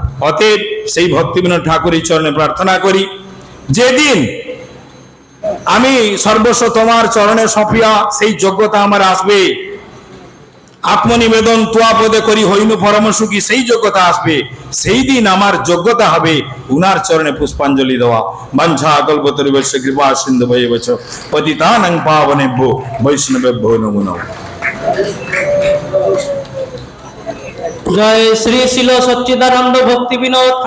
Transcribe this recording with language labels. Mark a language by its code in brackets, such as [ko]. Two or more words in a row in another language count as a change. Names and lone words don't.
[bn] অতএব সেই ভক্তিবিনোদ ঠাকুরের চরণে প্রার্থনা করি, যেদিন আমি সর্বস্ব তোমার চরণে সফিয়া, সেই যোগ্যতা আমার আসবে, আত্মনিবেদন তোয়া পদে করি হইনু পরম সুখী, সেই যোগ্যতা আসবে, সেই দিন আমার যোগ্যতা হবে উনার চরণে পুষ্পাঞ্জলি দেওয়া। [sa] বাঞ্ছা কল্পতরুবশ্য কৃপা সিন্ধু ভৈবচ পতিতানাং পাবনেভ্যো বৈষ্ণবেভ্যো নমো নমঃ। [bn] জয় শ্রী শিল সচ্চিদানন্দ ভক্তি বিনোদ